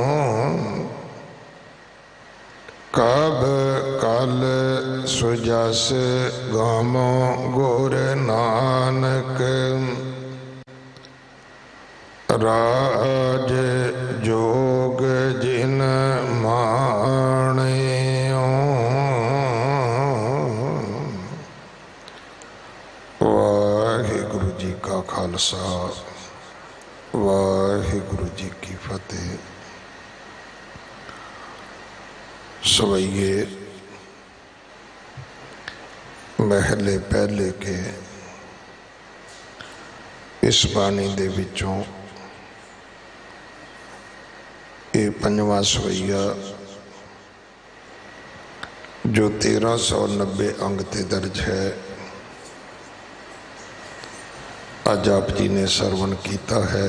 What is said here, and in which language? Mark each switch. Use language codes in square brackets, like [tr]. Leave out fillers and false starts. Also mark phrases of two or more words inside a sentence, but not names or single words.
[pa] ਕਬ ਕਲ ਸੁਜਸ ਗਾਮੋ ਗੁਰ ਨਾਨਕ ਰਾਜ ਜੋਗ ਜਿਨ ਮਾਣਿਓ। ਵਾਹਿਗੁਰੂ ਜੀ ਕਾ ਖਾਲਸਾ ਵਾਹਿਗੁਰੂ ਜੀ ਕੀ ਫਤਿਹ। ਸਵੈਯੇ ਮਹਲੇ ਪਹਿਲੇ ਕੇ ਇਸ ਬਾਣੀ ਦੇ ਵਿਚੋਂ ਯੇ ਪੰਜਵਾ ਸਵੈਯਾ ਜੋ 1390 ਅੰਗ ਤੇ ਦਰਜ ਹੈ ਅਜ ਆਪ ਜੀ ਨੇ ਸਰਵਣ ਕਿਆ ਹੈ।